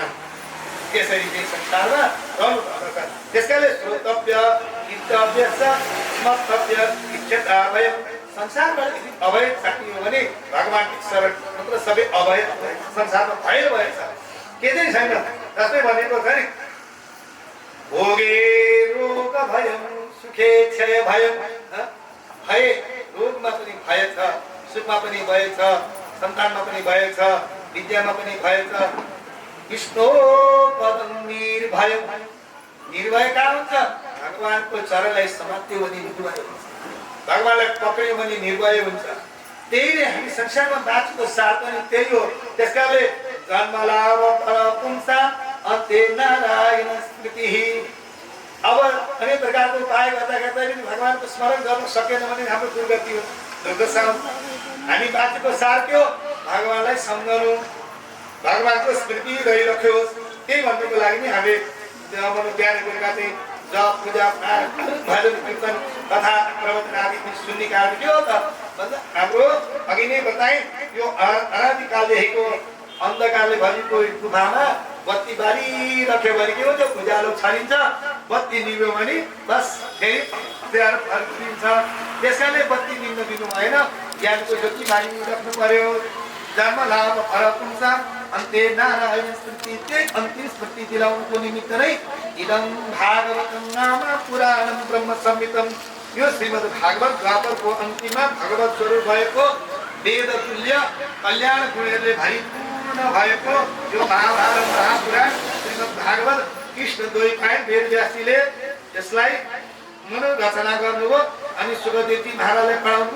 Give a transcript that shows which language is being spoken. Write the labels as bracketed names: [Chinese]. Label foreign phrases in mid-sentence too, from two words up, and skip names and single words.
[Nepali] त्यसरी चाहिँ संसारमा रहनुपर्दछ। त्यसकारणले [Sanskrit] श्रोतव्य कीर्तव्य स्मर्तव्य इच्छितव्य [Nepali] संसारबाट यदि अभय चाहियो भने भगवानको शरण मात्र सबै अभय संसारमा भएछ के चाहिँ छैन। जस्तै भनेको छ नि [Sanskrit] भोगे रोग भयं सुखे क्षय भयं [Nepali] भय रोगमा पनि भय छ सुखमा पनि भय छ सन्तानमा पनि भय छ विद्यामा पनि भय छ। [Sanskrit] विष्णु पदं निर्भय [Nepali] निर्भय कहाँ हुन्छ भगवानको चरणलाई समात्यो भने निर्भय हुन्छ भगवानलाई पक्रियो भने निर्भय हुन्छ। त्यही नै हामी संसारमा बाँचेको सार पनि त्यही हो। त्यसकारणले [Sanskrit] जन्मलाभ पुंसा अन्ते नारायण स्मृति [Nepali] अब अनेक प्रकारको उपाय गर्दा पनि भगवानको स्मरण गर्न सकेन भने हाम्रो दुर्गति हो दुर्दशा। हामी बाँचेको सार के हो भगवानलाई सम्झनु भगवानको स्मृति रहिरह्यो। त्यही भन्नुको लागि नै हामी बिहान बेलुका चाहिँ जप पूजा भजन कीर्तन तथा प्रवचन आदि सुन्ने कारण के हो त भन्दा हाम्रो अघि नै बताएँ यो अनादिकालदेखिको अन्धकारले भरिएको गुफामा बत्ती बालिरह्यो भने के हुन्छ उज्यालो छरिन्छ बत्ती निभ्यो भने बस फेरि फर्किन्छ। त्यसकारणले बत्ती निम्न दिनु भएन ज्ञानको ज्योति बालिराख्नु पर्यो। [Sanskrit] जन्म लाभ फलपुंसा अन्ते नारायण स्मृति [Nepali] त्यही अन्तिम स्मृति दिलाउनुको निमित्त नै [Sanskrit] इदं भागवतं नाम पुराणं ब्रह्म संहितं [Nepali] यो श्रीमद् भागवत द्वापरको अन्तिममा भगवत स्वरूप भएको वेद तुल्य कल्याण गुणहरूले भरिपूर्ण भएको यो महाभारत महापुराण श्रीमद् भागवत कृष्ण द्वैपायन वेदव्यासजीले यसलाई मनोरचना गर्नुभयो अनि सुखदेवजी महाराजले पढाउनुभयो।